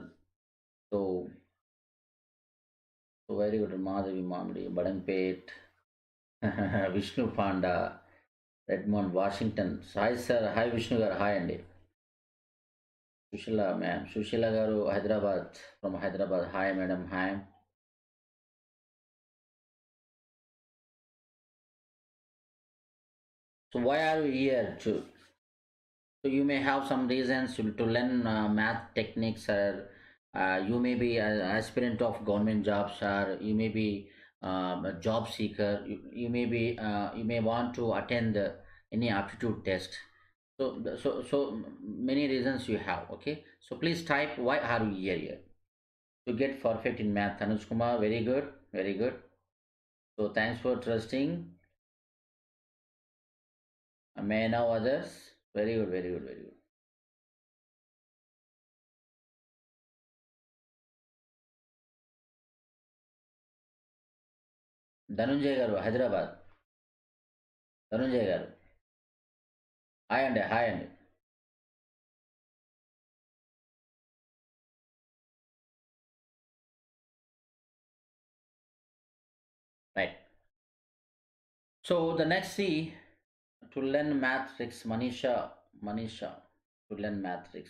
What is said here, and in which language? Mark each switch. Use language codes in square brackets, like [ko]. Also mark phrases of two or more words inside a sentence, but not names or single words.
[en] So very good. Madhavi Mamdi, Badanpet, Vishnu Panda, Redmond, Washington. Hi sir. Hi Vishnu garu. Hi Andy. Sushila ma'am. Sushila garu, Hyderabad. From Hyderabad. Hi madam. Hi. So why are you here? So you may have some reasons to learn math techniques, or you may be an aspirant of government jobs, or you may be a job seeker. You may be you may want to attend any aptitude test. So many reasons you have. Okay. So please type why are you here? To get perfect in math. Anuj Kumar, very good, very good. So thanks for trusting. May I know others? Very good, very good, very good. Dhanunjay garu, Hyderabad. Dhanunjay garu. Hi and hi and right. So the next C, to learn math tricks, Manisha, to learn math tricks.